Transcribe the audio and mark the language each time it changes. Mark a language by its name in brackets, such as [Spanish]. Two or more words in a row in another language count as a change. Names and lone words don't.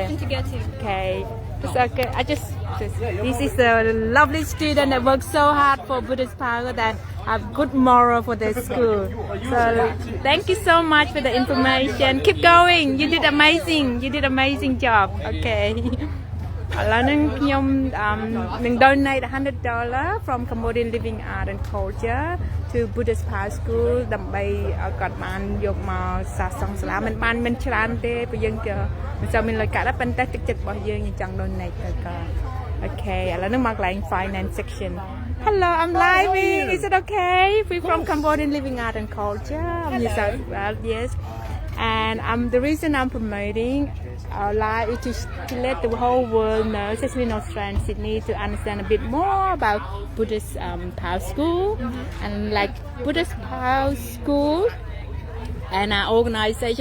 [English] section to go to. Okay. It's okay. This is a lovely student that works so hard for Buddhist Power that have good moral for their school. So thank you so much for the information. Keep going. You did amazing. You did amazing job. Okay. [Khmer] ឥឡូវនេះខ្ញុំនឹង [English] donate $100 from Cambodian Living Art and Culture to Buddhist Power School [Khmer] ដើម្បីឲ្យគាត់បានយកមកសាសង់សាលាមិនច្រើនទេព្រោះយើងក៏មិនសូវមានលុយកាក់ដែរប៉ុន្តែទឹកចិត្តរបស់យើងចង់ donate ទៅគាត់ Okay ឥឡូវនេះមកកន្លែង [English] finance section. Hello, I'm living. Is it okay? We're from Cambodian Living Art and Culture. I'm New South Wales, yes. And the reason I'm promoting our live is to let the whole world know, especially in Australia and Sydney, to understand a bit more about Buddhist Power School and like Buddhist Power School and our organization.